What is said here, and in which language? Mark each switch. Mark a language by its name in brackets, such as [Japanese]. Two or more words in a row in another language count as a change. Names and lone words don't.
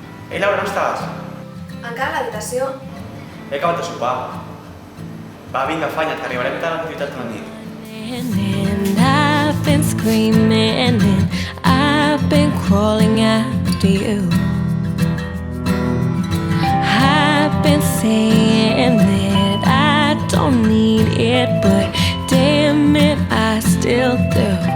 [Catalan] Ei, Laura, on estàs? Encara a l'habitació. He acabat de sopar. Va, vinga, afanya't, que arribarem tard a l'activitat de la nit. [English] And I've been screaming and I've been crawling after you. I've been saying that I don't need it, but damn it, I still do.